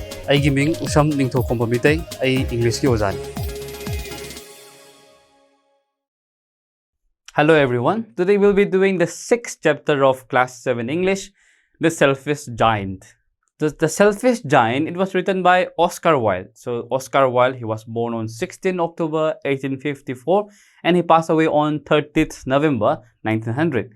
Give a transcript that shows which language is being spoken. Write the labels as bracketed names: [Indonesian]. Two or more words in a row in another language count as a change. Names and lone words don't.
[Manipuri] ꯑꯩꯒꯤ ꯃꯤꯡ ꯎꯁꯝ ꯅꯤꯡꯊꯧꯈꯣꯝꯕ ꯃꯤꯇꯩ ꯑꯩ ꯏꯪꯂꯤꯁꯀꯤ ꯑꯣꯖꯥꯅꯤ. [English] Hello everyone. Today we'll be doing the 6th chapter of class 7 English, The Selfish Giant. The Selfish Giant, it was written by Oscar Wilde. So Oscar Wilde, he was born on 16 October 1854 and he passed away on 30th November 1900.